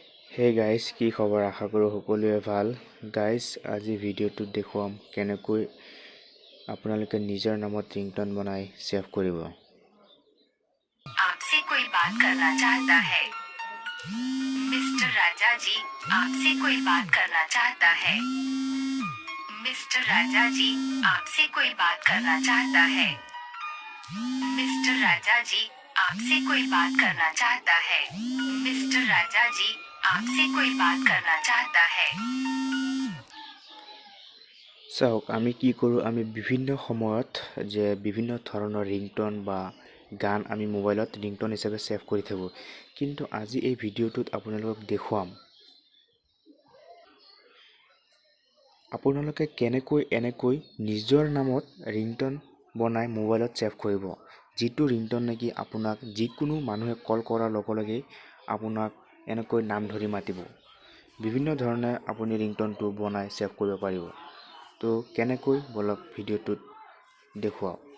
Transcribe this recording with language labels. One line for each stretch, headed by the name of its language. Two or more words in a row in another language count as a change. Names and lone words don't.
English: Hey guys,
Assamese: কি খবৰ আশা কৰো সকলোৱে ভাল guys আজি ভিডিওটো দেখুৱাম কেনেকৈ আপোনালোকে নিজৰ নামত ringtone বনাই সেভ কৰিব
Hindi: आपसे कोई बात करना चाहता है मिस्टर राजा जी आपसे कोई बात करना चाहता है मिस्टर राजा जी आपसे कोई बात करना चाहता है मिस्टर राजा जी आपसे कोई बात करना चाहता है मिस्टर राजा जी आपसे कोई बात करना चाहता है
Assamese: চাওক আমি কি কৰো আমি বিভিন্ন সময়ত যে বিভিন্ন ধৰণৰ ringtone বা গান আমি মোবাইলত ringtone হিচাপে সেভ কৰি থাকো কিন্তু আজি এই ভিডিওটোত আপোনালোকক দেখুৱাম আপোনালোকে কেনেকৈ এনেকৈ নিজৰ নামত ringtone বনাই মোবাইলত সেভ কৰিব যেটো ringtone নেকি আপোনাক যিকোনো মানুহে কল কৰাৰ লগে লগে আপোনাক এনেকৈ নাম ধৰি মাতিব বিভিন্ন ধৰণে আপুনি ringtone টো বনাই সেভ কৰিব পাৰিব তো কেনেকৈ বলক ভিডিওটোত দেখুৱাও